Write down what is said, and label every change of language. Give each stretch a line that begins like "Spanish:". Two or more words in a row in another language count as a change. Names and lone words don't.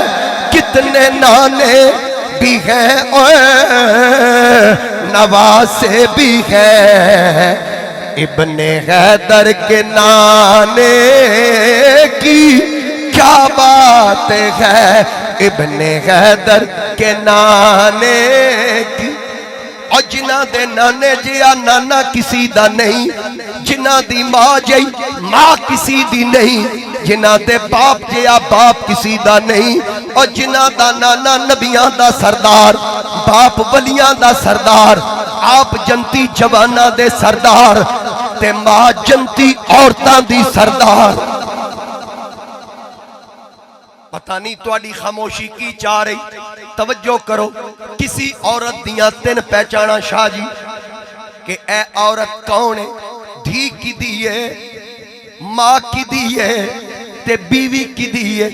Urdu: کتنے نانے بھی ہیں اور نواسے بھی ہیں، ابن حیدر کے نانے کی کیا بات ہے، ابن حیدر کے نانے کی۔
Punjabi: اور جنہ دے نانے جیا نانا کسی دا نہیں، جنہ دی ماں جئی ماں کسی دی نہیں، جنہ دے باپ جیا باپ کسی دا نہیں، اور جنہ دا نانا نبیاں دا سردار، باپ ولیاں دا سردار، آپ جنتی جوانہ دے سردار تے ماں جنتی عورتاں دی سردار۔ پتہ نہیں تواڈی خاموشی کی چاہ رہی؟ توجہ کرو، کسی عورت دیاں تین پہچانا شاہ جی کہ اے عورت کون ہے، دھی کی دیئے، ماں کی دیئے تے بیوی کی دیئے۔